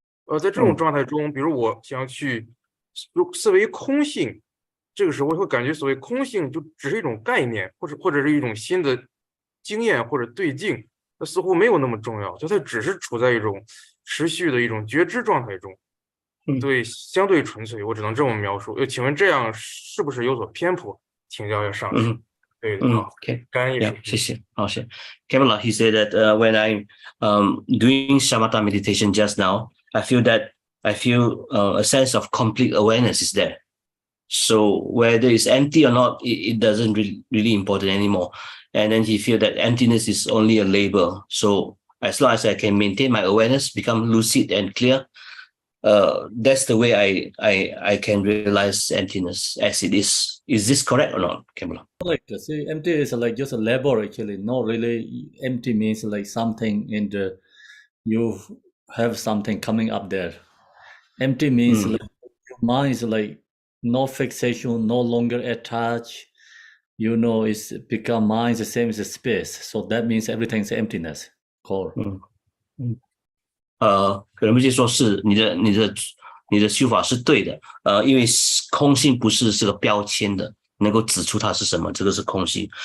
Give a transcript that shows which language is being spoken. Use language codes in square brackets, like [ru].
[zh] 在这种状态中，比如我想要去思维空性，这个时候我会感觉所谓空性就只是一种概念，或者是一种新的经验或者对境，它似乎没有那么重要，就它只是处在一种持续的一种觉知状态中，对，相对纯粹，我只能这么描述。请问这样是不是有所偏颇？请教一下上师。对的，好，感恩义师。谢谢，好，谢谢。 [en] Kamala, he said that when I'm doing Shamata meditation just now, I feel a sense of complete awareness is there. So whether it's empty or not, it doesn't really important anymore. And then he feel that emptiness is only a label. So as long as I can maintain my awareness, become lucid and clear, that's the way I can realize emptiness as it is. Is this correct or not, Kamala? Like see, empty is like just a label actually. Not really. Empty means like something in the you have something coming up there. Empty means like your mind is like no fixation, no longer attached. It's become mind the same as the space. So that means everything's emptiness. Core. [zh] 人们就说是你的修法是对的，因为空性不是这个标签的，能够指出它是什么，这个是空性。